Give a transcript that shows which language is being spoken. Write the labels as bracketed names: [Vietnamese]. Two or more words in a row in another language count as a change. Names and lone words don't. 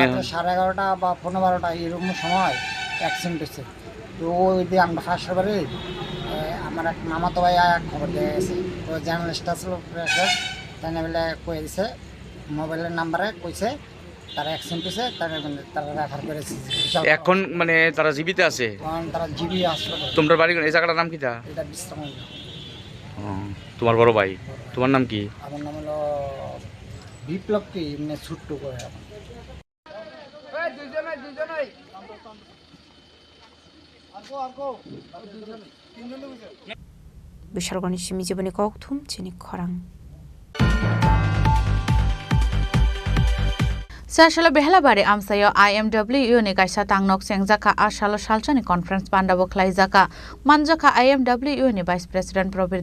[Bangla] 11:30 বা 12:15 এরকম সময় অ্যাক্সিডেন্ট হয়েছে তো ওই দিয়ে আমরা ফার্স্ট বারে আমার এক মামাতো ভাই খবর দিয়ে গেছে তো জার্নালিস্ট আসলো প্রেসের তাই বলে কয়ে দিছে মোবাইলের নাম্বারে কইছে তারা অ্যাক্সিডেন্ট হয়েছে তারা রেফার করেছে এখন মানে তারা জীবিত আছে তারা জীবী হাসপাতাল তোমার বাড়ি এই জায়গাটার নাম কি এটা বিশ্রাম তোমার বড় ভাই তোমার নাম কি আমার নাম হলো বিপ্লব কি এমনি ছোট্ট করে [Kok Borok] Bishargoni Shimi Jibani Koktum, Chini Khorang. Sashala Behalabari Amsayo IMW ni kaisa tangnok sengjaka Ashalo Shalchani conference pandabo Klaizaka Manjaka IMW ni [English] Vice President [Kok Borok] Probir